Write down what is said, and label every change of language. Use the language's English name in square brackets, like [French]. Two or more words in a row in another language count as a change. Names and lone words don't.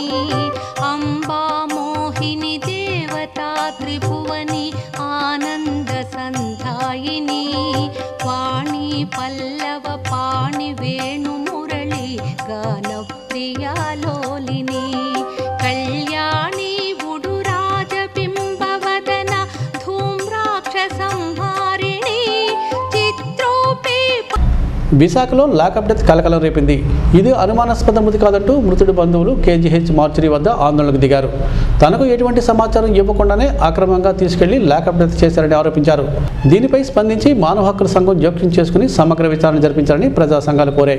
[Sanskrit] अम्बा मोहिनी देवता त्रिभुवनी आनंद संधायिनी वाणी पल्लव पाणि वेणु मुरली गान प्रिया लोलिनी कल्याणी उडुराज बिंबवदन धूम्राक्ष संहारिणी चित्रोपे। [Telugu] విశాఖలో [English] lockup death [Telugu] కలకలం రేపింది. ఇది అనుమానాస్పద మృతి కాదంటూ మృతుడి బంధువులు కేజీహెచ్ మార్చురీ వద్ద ఆందోళనకు దిగారు. తనకు ఎటువంటి సమాచారం ఇవ్వకుండానే అక్రమంగా తీసుకెళ్లి [English] lockup death [Telugu] చేశారని ఆరోపించారు. దీనిపై స్పందించి మానవ హక్కుల సంఘం జోక్యం చేసుకుని సమగ్ర విచారణ జరిపించాలని ప్రజా సంఘాలు కోరాయి.